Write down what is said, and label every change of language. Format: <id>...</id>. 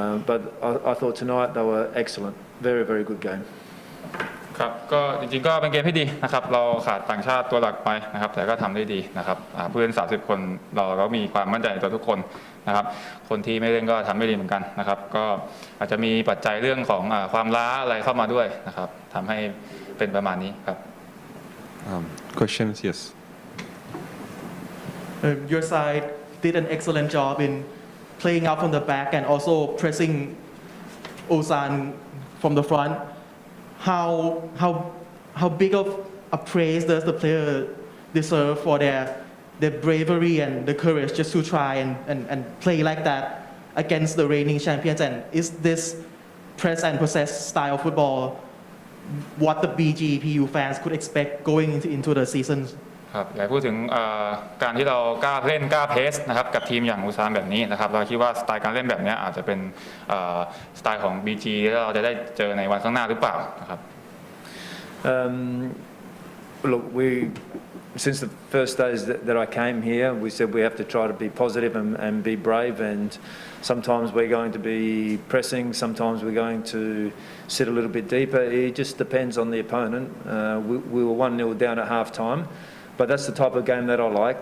<en>But I thought tonight they were excellent. Very, very good game.</en> <th>ครับก็จริงๆก็เป็นเกมที่ดีนะครับเราขาดต่างชาติตัวหลักไปนะครับแต่ก็ทำได้ดีนะครับผู้เล่น30 คนเราก็มีความมั่นใจในตัวทุกคนนะครับคนที่ไม่เล่นก็ทำได้ดีเหมือนกันนะครับก็อาจจะมีปัจจัยเรื่องของความล้าอะไรเข้ามาด้วยนะครับทำให้เป็นประมาณนี้ครับ</th> <en>Questions? Yes. Your side did an excellent job in playing out from the back and also pressing Ulsan from the front. How big of a praise does the player deserve for their bravery and the courage just to try and play like that against the reigning champions? And is this press and possess style football what the BGPU fans could expect going into the season?</en> <th>ครับอยากพูดถึงการที่เรากล้าเล่นกล้าเพสนะครับกับทีมอย่างอุซานแบบนี้นะครับเราคิดว่าสไตล์การเล่นแบบนี้อาจจะเป็นสไตล์ของ BG ที่เราจะได้เจอในวันข้างหน้าหรือเปล่านะครับ</th> <en>Look, since the first days that I came here, we said we have to try to be positive and be brave, and sometimes we're going to be pressing, sometimes we're going to sit a little bit deeper. It just depends on the opponent. We were 1-0 down at half-time, but that's the type of game that I like.</en>